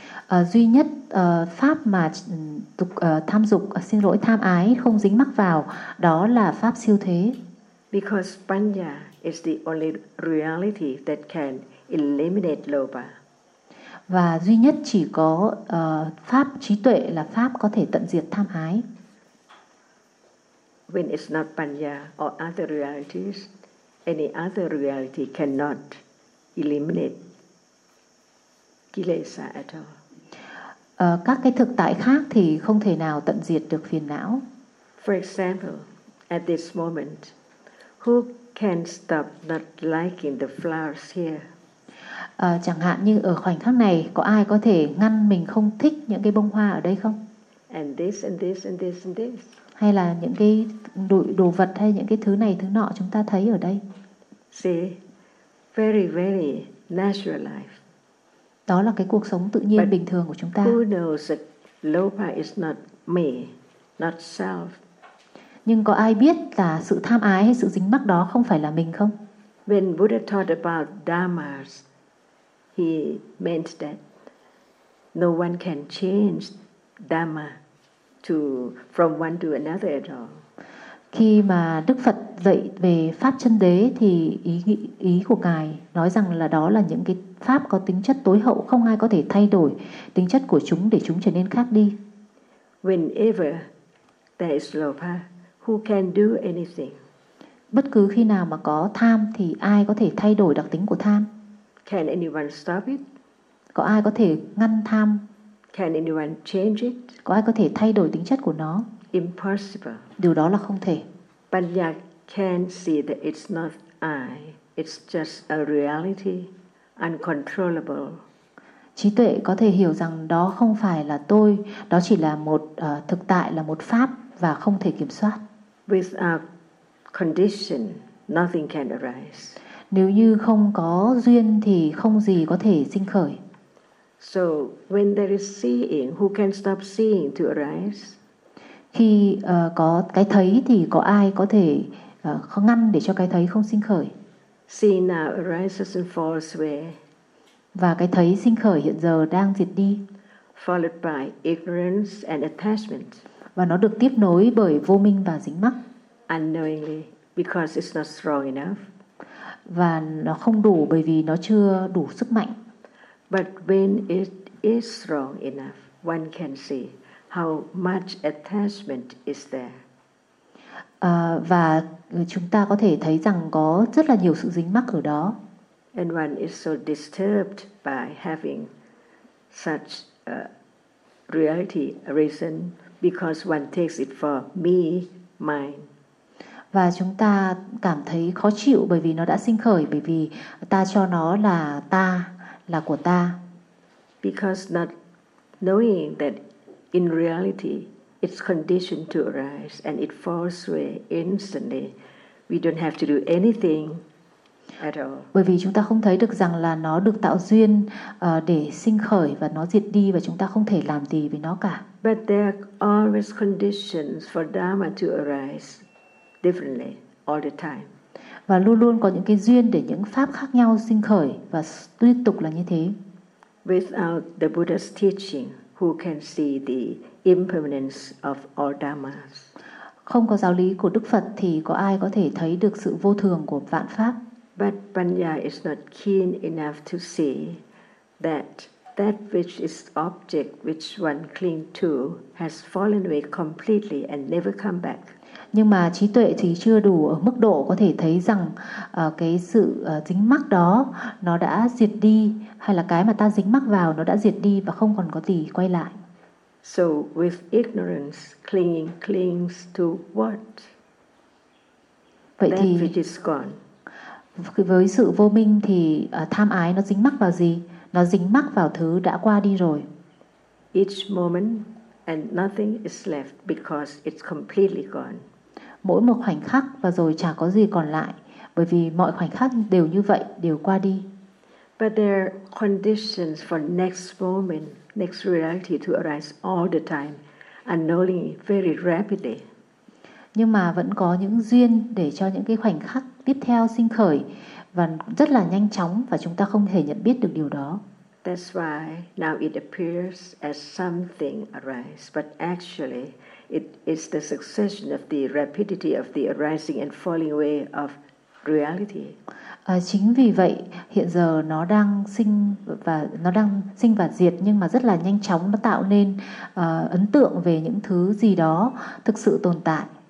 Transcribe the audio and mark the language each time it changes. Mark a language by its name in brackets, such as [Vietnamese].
[Vietnamese] duy nhất pháp mà tham dục xin lỗi tham ái không dính mắc vào đó là pháp siêu thế. [English] Because Panya is the only reality that can eliminate lobha. [Vietnamese] Và duy nhất chỉ có pháp trí tuệ là pháp có thể tận diệt tham ái. [English] When it's not Panya or other realities, any other reality cannot eliminate kilesa at all. [Vietnamese] Các cái thực tại khác thì không thể nào tận diệt được phiền não. [English] For example, at this moment, who can stop not liking the flowers here? [Vietnamese] Chẳng hạn như ở khoảnh khắc này, có ai có thể ngăn mình không thích những cái bông hoa ở đây không? [English] And this and this and this and this. [Vietnamese] Hay là những cái đồ vật hay những cái thứ này thứ nọ chúng ta thấy ở đây. [English] See, very very natural life. [Vietnamese] Đó là cái cuộc sống tự nhiên [English] but [Vietnamese] bình thường của chúng ta. [English] Who knows that lobha is not me, not self? [Vietnamese] Nhưng có ai biết là sự tham ái hay sự dính mắc đó không phải là mình không? [English] When Buddha taught about dharmas, he meant that no one can change dharma to from one to another at all. [Vietnamese] Khi mà Đức Phật dạy về pháp chân đế thì ý của ngài nói rằng là đó là những cái pháp có tính chất tối hậu, không ai có thể thay đổi tính chất của chúng để chúng trở nên khác đi. [English] Whenever there is lobha, who can do anything? [Vietnamese] Bất cứ khi nào mà có tham thì ai có thể thay đổi đặc tính của tham? [English] Can anyone stop it? [Vietnamese] Có ai có thể ngăn tham? [English] Can anyone change it? [Vietnamese] Có ai có thể thay đổi tính chất của nó? [English] Impossible. [Vietnamese] Điều đó là không thể. [English] Panya can see that it's not I, it's just a reality, uncontrollable. [Vietnamese] Trí tuệ có thể hiểu rằng đó không phải là tôi, đó chỉ là một thực tại, là một pháp và không thể kiểm soát. [English] With a condition, nothing can arise. [Vietnamese] Nếu như không có duyên thì không gì có thể sinh khởi. [English] So when there is seeing, who can stop seeing to arise? [Vietnamese] Khi có cái thấy thì có ai có thể không ngăn để cho cái thấy không sinh khởi? [English] Seeing now arises and falls away. [Vietnamese] Và cái thấy sinh khởi hiện giờ đang diệt đi. [English] Followed by ignorance and attachment. [Vietnamese] Và nó được tiếp nối bởi vô minh và dính mắc. [English] Unknowingly, because it's not strong enough. [Vietnamese] Và nó không đủ bởi vì nó chưa đủ sức mạnh. [English] But when it is strong enough, one can see how much attachment is there. [Vietnamese] Và chúng ta có thể thấy rằng có rất là nhiều sự dính mắc ở đó. [English] And one is so disturbed by having such a reality arisen because one takes it for me, mine. [Vietnamese] Và chúng ta cảm thấy khó chịu bởi vì nó đã sinh khởi, bởi vì ta cho nó là ta, là của ta. [English] Because not knowing that in reality, it's conditioned to arise and it falls away instantly. We don't have to do anything at all. [Vietnamese] Bởi vì chúng ta không thấy được rằng là nó được tạo duyên để sinh khởi và nó diệt đi và chúng ta không thể làm gì với nó cả. [English] But there are always conditions for dharma to arise differently all the time. [Vietnamese] Và luôn luôn có những cái duyên để những pháp khác nhau sinh khởi và liên tục là như thế. [English] Without the Buddha's teaching, who can see the impermanence of all dharmas? [Vietnamese] Không có giáo lý của Đức Phật thì có ai có thể thấy được sự vô thường của vạn pháp? [English] But Panya is not keen enough to see that which is object which one cling to has fallen away completely and never come back. [Vietnamese] Nhưng mà trí tuệ thì chưa đủ ở mức độ có thể thấy rằng cái sự dính mắc đó nó đã diệt đi, hay là cái mà ta dính mắc vào nó đã diệt đi và không còn có gì quay lại. [English] So with ignorance, clinging clings to what? [Vietnamese] Vậy [English] that [Vietnamese] thì [English] which is gone. [Vietnamese] Với sự vô minh thì tham ái nó dính mắc vào gì? Nó dính mắc vào thứ đã qua đi rồi. [English] Each moment and nothing is left because it's completely gone. [Vietnamese] Mỗi một khoảnh khắc và rồi chả có gì còn lại, bởi vì mọi khoảnh khắc đều như vậy, đều qua đi. [English] But there are conditions for next moment, next reality to arise all the time, unknowingly, very rapidly. [Vietnamese] Nhưng mà vẫn có những duyên để cho những cái khoảnh khắc tiếp theo sinh khởi và rất là nhanh chóng và chúng ta không thể nhận biết được điều đó. [English] That's why now it appears as something arise, but actually it is the succession of the rapidity of the arising and falling away of reality. [Vietnamese] Chính vì vậy hiện giờ nó đang sinh và nó đang sinh và diệt nhưng mà rất là nhanh chóng nó tạo nên ấn tượng về những thứ gì đó thực sự tồn tại.